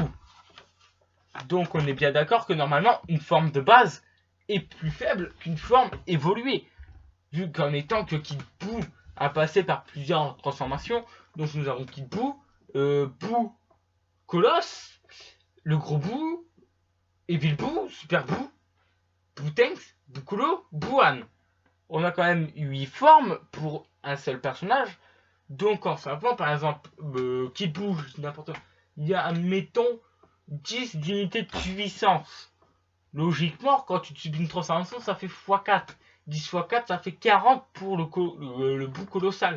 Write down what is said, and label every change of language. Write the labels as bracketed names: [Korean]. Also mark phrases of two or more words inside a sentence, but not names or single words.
[French] Donc on est bien d'accord que normalement une forme de base est plus faible qu'une forme évoluée. Vu qu'en étant que Kid Buu a passé par plusieurs transformations. Donc nous avons Kid Buu, Buu Colosse, le gros Buu, Evil Buu, Super Buu, Buu-Tenks, Buu-Kolo, Buwan. On a quand même 8 formes pour un seul personnage. Donc en savant par exemple Kid Buu, n'importe quoi, il y a admettons 10 d'unités de puissance. Logiquement, quand tu subis une transformation, ça fait x4. 10 x 4, ça fait 40 pour le Buu colossal.